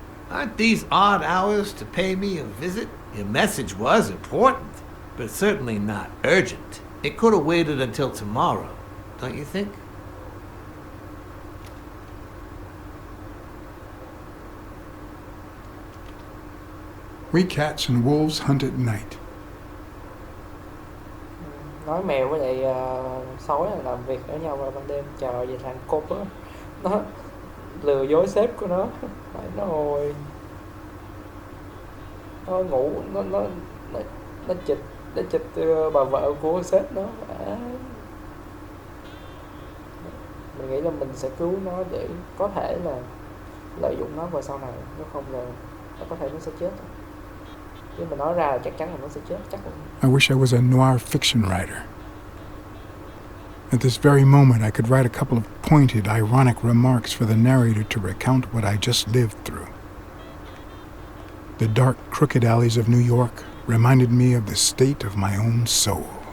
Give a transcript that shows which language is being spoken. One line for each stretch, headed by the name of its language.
English: Aren't these odd hours to pay me a visit? Your message was important, but certainly not urgent. It could have waited until tomorrow, don't you think? We cats and wolves hunt at night.
Vietnamese: Nói mèo với lại sói là làm việc ở nhau vào ban đêm. Trời ơi, vậy thằng cốt á, nó lừa dối sếp của nó. Phải rồi, nó ngủ, nó, nó chịch bà vợ của sếp nó. À, mình nghĩ là mình sẽ cứu nó để có thể là lợi dụng nó vào sau này, nếu không là nó có thể nó sẽ chết. Nếu mà nói ra là chắc chắn là nó sẽ chết, chắc là...
English: I wish I was a noir fiction writer. At this very moment, I could write a couple of pointed, ironic remarks for the narrator to recount what I just lived through. The dark, crooked alleys of New York reminded me of the state of my own soul.